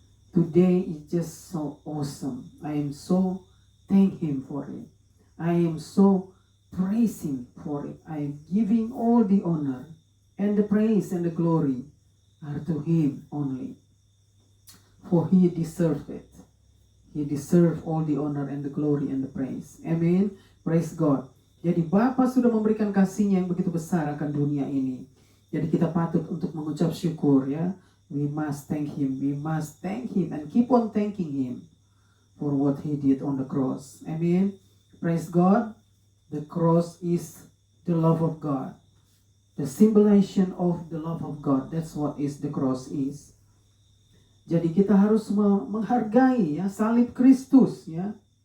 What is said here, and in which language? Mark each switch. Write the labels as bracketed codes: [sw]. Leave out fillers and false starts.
[en] Today is just so awesome. I am so thank Him for it. I am so praise Him for it. I am giving all the honor and the praise and the glory are to Him only. For He deserved it. He deserved all the honor and the glory and the praise. Amen. Praise God. [id] Jadi Bapa sudah memberikan kasih-Nya yang begitu besar akan dunia ini. Jadi kita patut untuk mengucap syukur ya. [en] We must thank Him. We must thank Him and keep on thanking Him for what He did on the cross. Amen. Praise God. The cross is the love of God. The symbolization of the love of God. That's what is the cross is. [id] Jadi kita harus menghargai ya salib Kristus ya.